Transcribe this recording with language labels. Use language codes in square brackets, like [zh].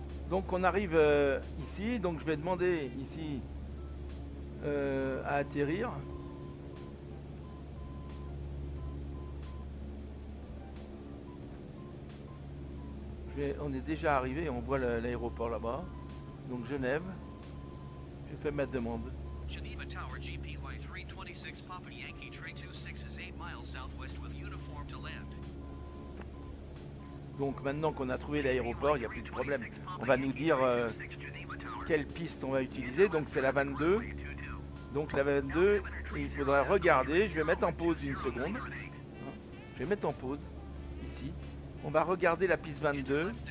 [fr] Donc on arrive ici, donc je vais demander ici à atterrir. On est déjà arrivé, on voit l'aéroport là-bas. Donc Genève. Je fais ma demande. [en] Geneva Tower GPY 326 Papa Yankee Tree 26 is 8 miles southwest with uniform to land. [fr] Donc maintenant qu'on a trouvé l'aéroport, il n'y a plus de problème. On va nous dire quelle piste on va utiliser. Donc c'est la 22. Donc la 22, il faudra regarder. Je vais mettre en pause une seconde. Je vais mettre en pause ici. On va regarder la piste 22.